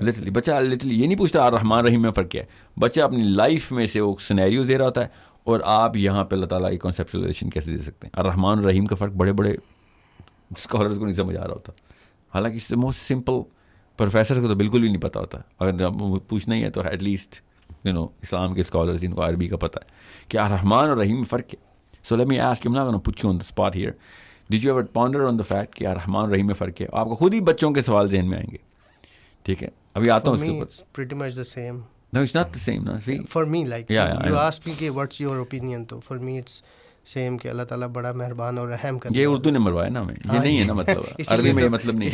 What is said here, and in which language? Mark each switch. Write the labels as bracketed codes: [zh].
[ur] Literally بچہ literally یہ نہیں پوچھتا الرحمن الرحیم میں فرق کیا ہے. بچہ اپنی لائف میں سے وہ سینیریوز دے رہا ہوتا ہے, اور آپ یہاں پہ اللہ تعالیٰ کی کنسیپچولائزیشن کیسے دے سکتے ہیں. الرحمن الرحیم کا فرق بڑے بڑے اسکالرز کو نہیں سمجھ آ رہا ہوتا, حالانکہ اس سے موسٹ سمپل پروفیسر کو تو بالکل بھی نہیں پتہ ہوتا. اگر پوچھنا ہی ہے تو ایٹ لیسٹ اسلام کے اسکالرز جن کو عربی کا پتہ ہے کہ الرحمن اور رحیم میں فرق ہے. [en] So let me ask, I'm not going to put you on the spot here. Did you ever ponder on the fact [ur] کہ الرحمن اور رحیم میں فرق ہے؟ آپ کو خود ہی بچوں کے سوال ذہن میں آئیں گے. ٹھیک ہے, ابھی آتا ہوں اس کے اوپر. [en] pretty much the same. No, it's not the same. No, see. For me, like Yeah, I you know. asked me [ur] कि [en] what's your opinion, [ur] तो [en] for me it's same [ur] کہ اللہ تعالیٰ بڑا مہربان اور رحم کرتا ہے. یہ اردو نے مروایا نا ہمیں, یہ نہیں ہے نا مطلب, عربی میں یہ مطلب نہیں ہے.